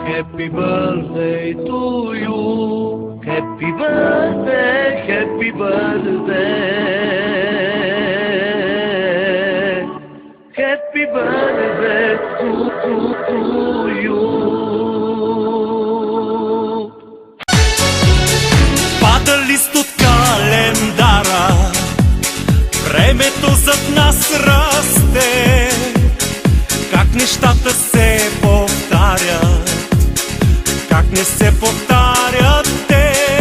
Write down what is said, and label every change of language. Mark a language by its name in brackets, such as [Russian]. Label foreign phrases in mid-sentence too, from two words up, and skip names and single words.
[English] Happy birthday to you. Happy birthday, happy birthday. Happy birthday to you. [Bulgarian] Пада лист от календара, времето зад нас расте. Как нещата се повтарят, как не се повтарят те.